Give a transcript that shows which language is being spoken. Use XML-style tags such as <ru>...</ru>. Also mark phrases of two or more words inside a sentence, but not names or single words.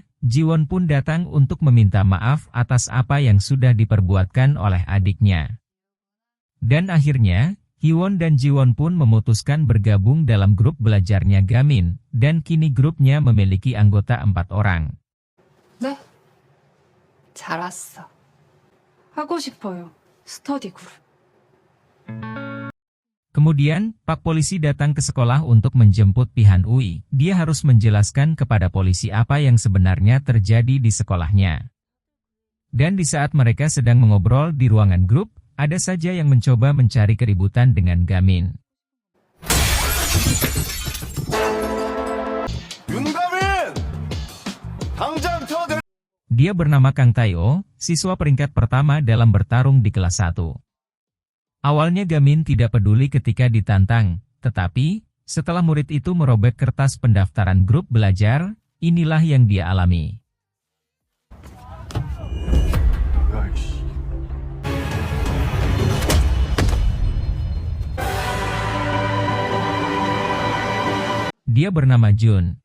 <id>Ji-won pun datang untuk meminta maaf atas apa yang sudah diperbuatkan oleh adiknya. Dan akhirnya, Hyewon dan Jiwon pun memutuskan bergabung dalam grup belajarnya Gamin, dan kini grupnya memiliki anggota 4 orang.</id> <ko>네? 잘 왔어. 하고 싶어요. 스터디 그룹.</ko> <id>Kemudian, Pak polisi datang ke sekolah untuk menjemput Han Ui. Dia harus menjelaskan kepada polisi apa yang sebenarnya terjadi di sekolahnya. Dan di saat mereka sedang mengobrol di ruangan grup, ada saja yang mencoba mencari keributan dengan Gamin.</id> <ko>윤가민! 당장 태워내!</ko> <id>Dia bernama Kang Tae-oh, siswa peringkat pertama dalam bertarung di kelas 1. Awalnya Gamin tidak peduli ketika ditantang, tetapi setelah murid itu merobek kertas pendaftaran grup belajar, inilah yang dia alami. Dia bernama Jun.</id>